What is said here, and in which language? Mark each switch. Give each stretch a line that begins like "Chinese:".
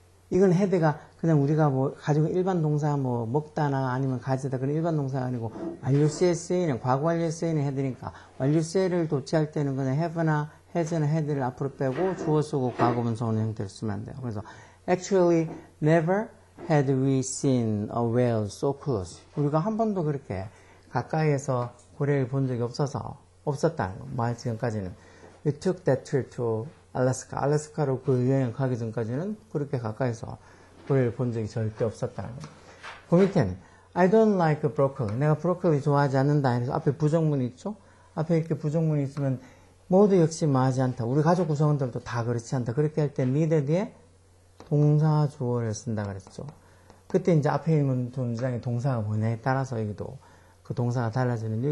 Korean: 이건 had가 그냥 우리가 뭐 가지고 일반 동사 뭐 먹다나 아니면 가지다 그런 일반 동사가 아니고 완료시에 쓰이는 과거 완료에 쓰이는 had니까 완료시를 도치할 때는 그냥 have나 has나 had를 앞으로 빼고 주어 쓰고 과거분사 오는 형태로 쓰면 안 돼요.
English: 그래서 actually never had we seen a whale so close.
Korean: 우리가 한 번도 그렇게 가까이에서 고래를 본 적이 없었다는 거. 말 지금까지는.
English: We took that trip to Alaska.
Korean: 알래스카로 그 여행 가기 전까지는 그렇게 가까이서 고래를 본 적이 절대 없었다는 거.
English: 그 밑에는 I don't like broccoli.
Korean: 내가 브로콜리 좋아하지 않는다. 그래서 앞에 부정문이 있죠? 앞에 이렇게 부정문이 있으면 모두 역시 뭐하지 않다. 우리 가족 구성원들도 다 그렇지 않다. 그렇게 할 때 neither 뒤에 동사 주어를 쓴다 그랬죠. 그때 이제 앞에 있는 문장의 동사가 뭐냐에 따라서 여기도 그 동사가 달라지는.